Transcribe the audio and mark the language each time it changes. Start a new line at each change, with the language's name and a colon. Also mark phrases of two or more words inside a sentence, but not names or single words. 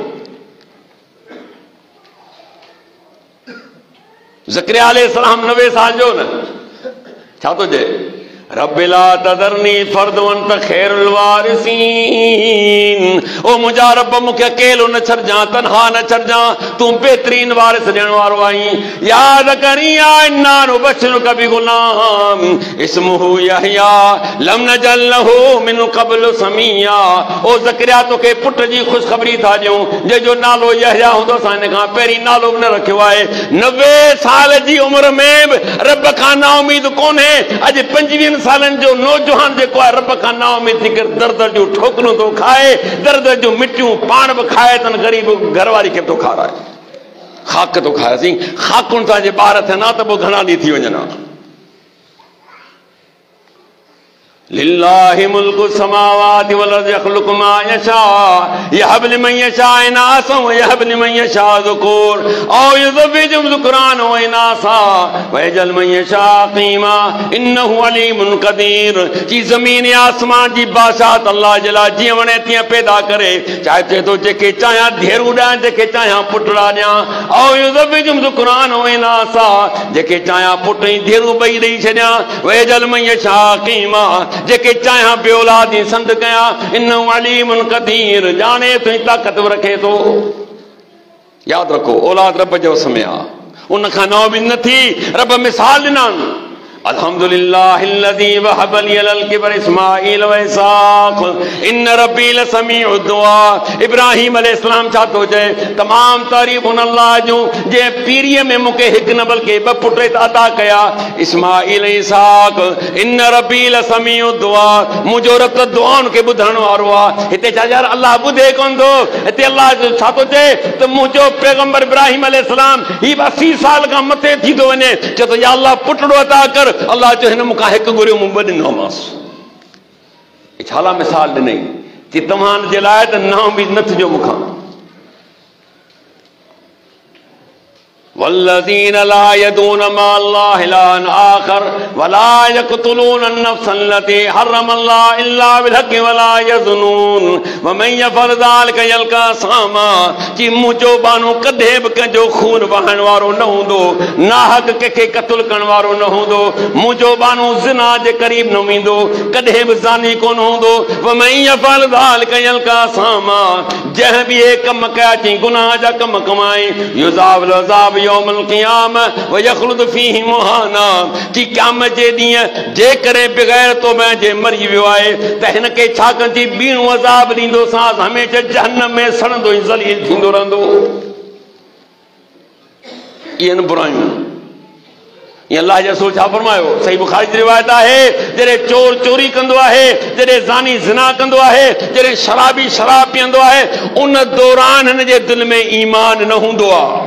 Sindhi: ज़करिया अलैहिस्सलाम 90 साल जो न, छा थो चए?
Arabic: رب لا تذرني فردا وأنت خير الوارثين.
Sindhi: ओ मुंहिंजा रब मूंखे अकेलो न छॾजां, तनहा न छॾजां, तूं बहितरीन वारिस ॾियण वारो आहीं।
Arabic: يا زكريا إنا نبشرك بغلام اسمه يحيى لم نجعل له من قبل سميا.
Sindhi: ओ ज़करिया तोखे पुट जी ख़ुशख़बरी था ॾियूं जंहिंजो नालो यहया हूंदो, असां हिन खां पहिरीं नालो बि न रखियो आहे। 90 साल जी उम्र में बि रब खां नाउमीद कोन्हे। अॼु 25 सालन जो नौजवान जेको आहे रब खां नाउमीद थी करे दर दर जूं ठोकरूं थो खाए, दर दर जूं मिटियूं पाण बि खाए तन, ग़रीब घरवारी खे थो खाराए, खाक थो खाए। सी खाकुनि सां जे ॿार थियनि हा त पोइ घणा ॾींहं थी वञनि हा।
Arabic: لله ملك السماوات والأرض يخلق ما يشاء يهب لمن يشاء إناثا ويهب لمن يشاء الذكور أو يزوجهم ذكرانا وإناثا ويجعل من يشاء عقيما إنه عليم قدير.
Sindhi: जी ज़मीन या आसमान जी बादशाहत अल्लाह जे लाइ जीअं वणे तीअं पैदा करे, चाहे चए थो जेके चाहियां धेरू ॾियां, जेके चाहियां पुटड़ा ॾियां।
Arabic: أو يزوجهم ذكرانا وإناثا,
Sindhi: जेके चाहियां पुट ऐं धेरू ॿई ॾेई छॾियां।
Arabic: ويجعل من يشاء عقيما,
Sindhi: जेके चाहियां बे औलाद ई संद कयां।
Arabic: إنه عليم قدير,
Sindhi: ॼाणे थो ताक़त रखे थो। याद रखो औलाद रब जो समय आहे, उन खां नाउमीद न थी। रब मिसाल ॾिननि,
Arabic: الحمد لله الذي وهب لي على الكبر إسماعيل وإسحاق إن ربي لسميع الدعاء.
Sindhi: इब्राहिम अलैहिस्सलाम छा थो चए? तमाम तारीफ़ उन अल्लाह जूं जे पीरीअ में मूंखे हिकु न बल्कि 2 पुट अता कया, इस्माईल ऐं इसहाक़।
Arabic: إن ربي لسميع الدعاء,
Sindhi: मुंहिंजो रब त दुआउनि खे ॿुधण वारो आहे। हिते छा यार अल्लाह ॿुधे कोन थो? हिते अल्लाह छा थो चए त मुंहिंजो पैगंबर इब्राहिम अलैहिस्सलाम ही 80 साल खां मथे थी थो वञे, चए थो या अल्लाह पुटड़ो अता कर। अल्लाह जो हिन मूंखां हिकु घुरियो, मूं 2 ॾिनोमांसि। छाला मिसाल ॾिनई कि तव्हां जे लाइ त नाउमीद न थिजो मूंखां।
Arabic: والذين لا يدعون مع الله إلها آخر ولا يقتلون النفس التي حرم الله إلا بالحق ولا يزنون ومن يفعل ذلك يلق أثاما.
Sindhi: कि मुंहिंजो बानो कॾहिं बि कंहिंजो खून वहण वारो न हूंदो, नाहक कंहिंखे क़त्ल करण वारो न हूंदो, मुंहिंजो बानो ज़िना जे क़रीब न वेंदो, कॾहिं बि ज़ानी कोन हूंदो।
Arabic: ومن يفعل ذلك يلق أثاما.
Sindhi: जंहिं बि हे कम कया थी गुनाह जा कम कमाए
Arabic: يضاعف له العذاب يوم القيامة ويخلد فيه مهانا.
Sindhi: कि क़यामत जे ॾींहुं जे करे बग़ैर तौबे जे मरी वियो आहे त हिन खे छा कंदी, ॿीणो अज़ाब ॾींदोसांसि, हमेशह जहन्नम में सड़ंदो ऐं ज़लील थींदो रहंदो। इहे बुरायूं ये अल्लाह जे रसूल छा फरमायो, सही बुखारी जी रिवायत आहे, जॾहिं चोर चोरी कंदो आहे, जॾहिं ज़ानी ज़िना कंदो आहे, जॾहिं शराबी शराब पीअंदो आहे, उन दौरान हिन जे दिलि में ईमान न हूंदो आहे।